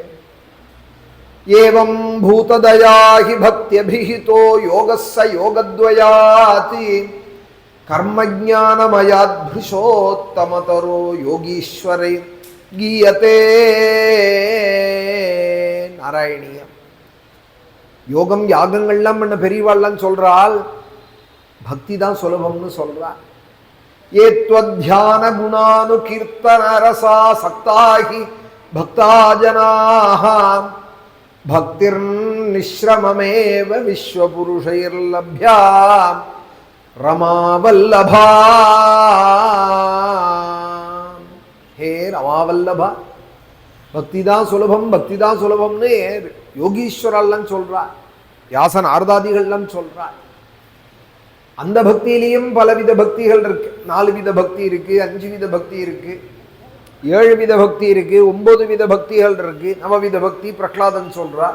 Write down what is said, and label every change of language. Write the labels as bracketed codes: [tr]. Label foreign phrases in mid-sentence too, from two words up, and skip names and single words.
[sa] एवं भूततयाहि भक्तियभिहितो योगस्स योगद्वयादि कर्मज्ञानमयात्पुरुषोत्तमतरो योगीश्वरै गीयते. [ta] நாராயணியம். யோகம் யாகங்கள்லாம் பண்ண பெரியவாள்லாம் சொல்றாள், பக்தி தான் சுலபம்னு சொல்றாள். [sa] ये त्वध्यान गुणानु कीर्तन रसा सक्ताहि भक्ता जनाः भक्तिर्निश्रममेव विश्वपुरुषैर्लभ्या रमावल्लभा. हे रमावल्लभा, [ta] भक्ति தான் சுலபம், பக்தி தான் சுலபம்னு யோகீஸ்வரெல்லாம் சொல்றா. வியாசன் ஆர்தாதிகள்லாம் சொல்றா. அந்த பக்தியிலையும் பலவித பக்திகள் இருக்கு. 4 வித பக்தி இருக்கு, 5 வித பக்தி இருக்கு, 7 வித பக்தி இருக்கு, 9 வித பக்திகள் இருக்கு, 9 வித பக்தி பிரகலாதன் சொல்றா.